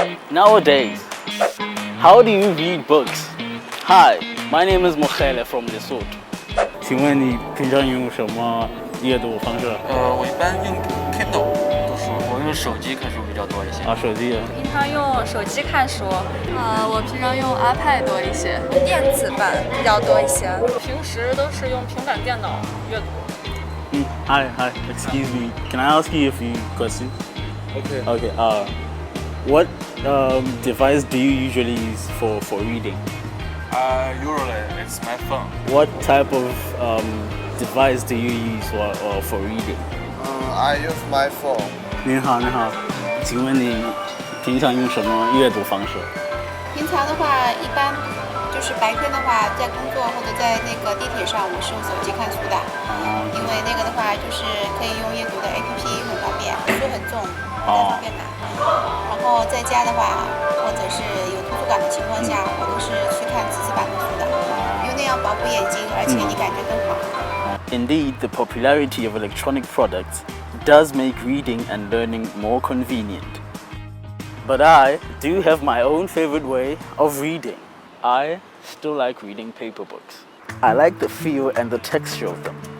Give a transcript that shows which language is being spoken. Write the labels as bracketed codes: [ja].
[en] Nowadays, how do you read books? Hi, my name is Mokhele from Lesotho. [zh] 请问你平常用什么阅读方式？我一般用 Kindle 读书，我用手机看书比较多一些。手机。平常用手机看书，我平常用 iPad 多一些，电子版比较多一些。平时都是用平板电脑阅读。 [en] Hi, excuse me. Can I ask you a few questions? Okay. What device do you usually use for reading? Usually it's my phone. What type of device do you use for reading? I use my phone. [zh] 您好，请问你平常用什么阅读方式？平常的话，一般就是白天的话，在工作或者在那个地铁上，我是用手机看书的。因为那个的话，就是可以用阅读的 APP， 很方便，书很重，不太方便拿。然后在家的话，或者是有图书馆的情况下，我都是去看纸质版的书的，因为那样保护眼睛，而且你感觉更好。 [en] Indeed, the popularity of electronic products does make reading and learning more convenient. But I do have my own favorite way of reading. I still like reading paper books. I like the feel and the texture of them.